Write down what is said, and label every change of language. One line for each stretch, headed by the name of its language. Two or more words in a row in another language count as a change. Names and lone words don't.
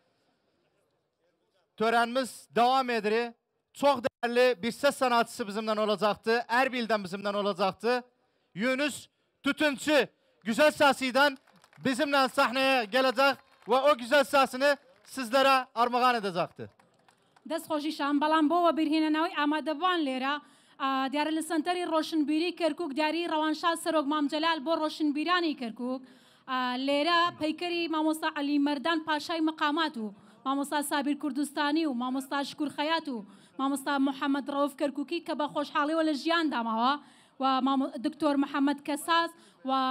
Turkish: Törenimiz devam ediyor. Çok değerli bir ses sanatçısı bizimle olacaktı. Erbil'den bizimle olacaktı. Yunus Tütüncü güzel sesiyle bizimle sahneye gelecek ve o güzel sesini sizlere armağan edecekti.
Central Kurdish: دەستخۆشیشان بەڵام بۆەوە بیرهێنەوەی ئامادەبوان لێرە دیارە لە سنتەری ڕۆشنبیری کەرکک دیاری ڕەوانشاد سەرۆک مامجەلال بۆ ڕۆشنبیرانی کەرکک لێرە پەیکەری مامۆستا عەلی مەردان پاشای مقامات و مامۆستا سابیر کوردستانی و مامۆستا شکور خەیات و مامۆستا محەممەد ڕەوف کەرکوکی کە بە خۆشحاڵیەوە لە ژیان داماوە و دکتۆر محەممەد کەساس و